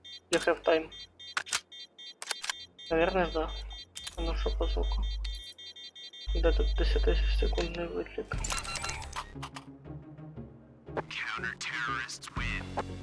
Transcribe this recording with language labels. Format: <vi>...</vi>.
<en>You have time.</en> <ru>Наверное, да.</ru> <uk>Ну що по звуку? Де тут 10 секундний витлік?</uk> <en>Counter-terrorists win.</en>